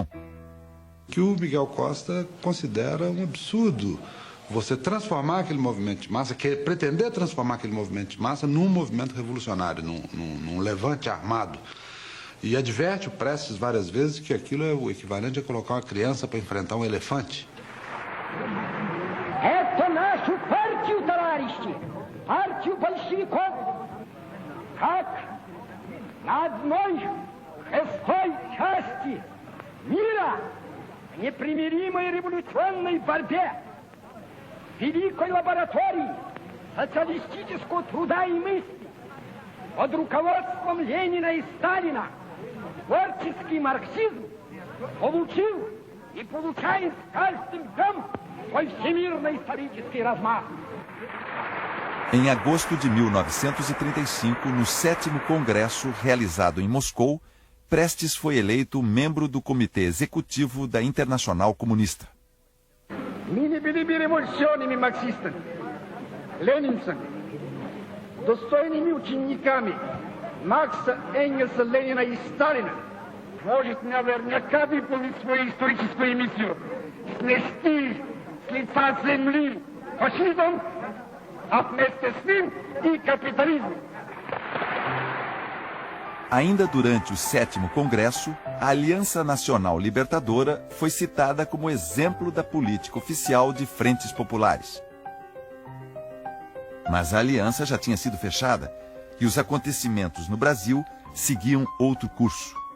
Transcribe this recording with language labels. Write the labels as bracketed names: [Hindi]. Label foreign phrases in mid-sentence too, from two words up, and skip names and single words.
[Portuguese] Que o Miguel Costa considera um absurdo você transformar aquele movimento de massa, pretender transformar aquele movimento de massa num movimento revolucionário, num levante armado. E adverte o Prestes várias vezes que aquilo é o equivalente a colocar uma criança para enfrentar um elefante. [Russian] Это нашу партию, товарищи, партию большевиков, как на одной шестой части мира непримиримой революционной борьбе, великой лаборатории социалистического труда и мысли под руководством Ленина и Сталина творческий марксизм получил и получает с каждым днем свой всемирно-исторический размах. [Portuguese] Em agosto de 1935, no 7º Congresso realizado em Moscou, Prestes foi eleito membro do Comitê Executivo da Internacional Comunista. [Russian] Мы не были бы революционными марксистами, ленинцами, достойными учениками Маркса, Энгельса, Ленина и Сталина. Может наверняка выполнить свою историческую миссию, снести с лица земли фашизм, а вместе с ним и капитализм. [Portuguese] Ainda durante o 7º Congresso, a Aliança Nacional Libertadora foi citada como exemplo da política oficial de frentes populares. Mas a aliança já tinha sido fechada e os acontecimentos no Brasil seguiam outro curso.